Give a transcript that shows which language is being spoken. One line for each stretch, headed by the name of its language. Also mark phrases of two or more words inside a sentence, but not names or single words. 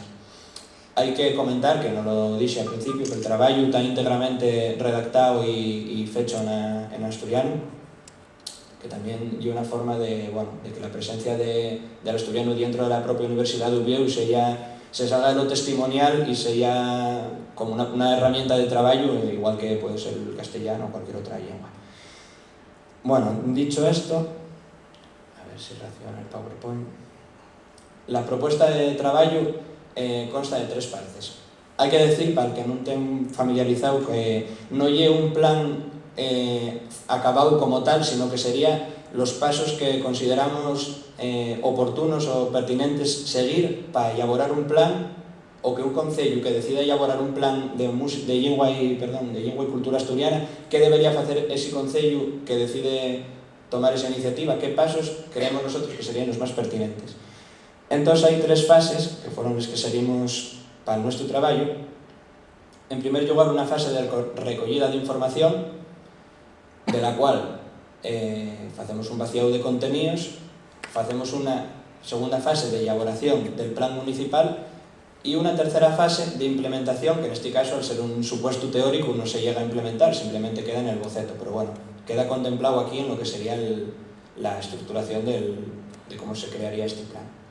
Spanish: Hay que comentar, que no lo dije al principio, que el trabajo está íntegramente redactado y fecho en asturiano, que también hay una forma de que la presencia del asturiano dentro de la propia Universidad de Ubieu se salga de lo testimonial y sea como una herramienta de trabajo, igual que puede ser el castellano o cualquier otra lengua. Bueno, dicho esto, a ver si reacciona el PowerPoint. La propuesta de trabajo consta de 3 partes. Hay que decir, para el que
Galician: non ten familiarizado, que non é un plan acabado
Spanish: como tal, sino que sería los pasos que consideramos oportunos o pertinentes seguir para elaborar un plan, o que un concello que decida elaborar un plan de lengua e cultura asturiana, que debería
Galician: facer ese concello
Spanish: que decide tomar esa iniciativa, qué pasos creemos nosotros que serían los más pertinentes. Entonces hay 3 fases, que fueron las que seguimos para nuestro trabajo. En primer lugar, una fase de recogida de información, de la cual hacemos un vaciado de contenidos, hacemos una segunda fase de elaboración del plan municipal y una tercera fase de implementación, que en este caso, al ser un supuesto teórico, no se llega a implementar, simplemente queda en el boceto, pero bueno, queda contemplado aquí en lo que sería la estructuración de cómo se crearía este plan.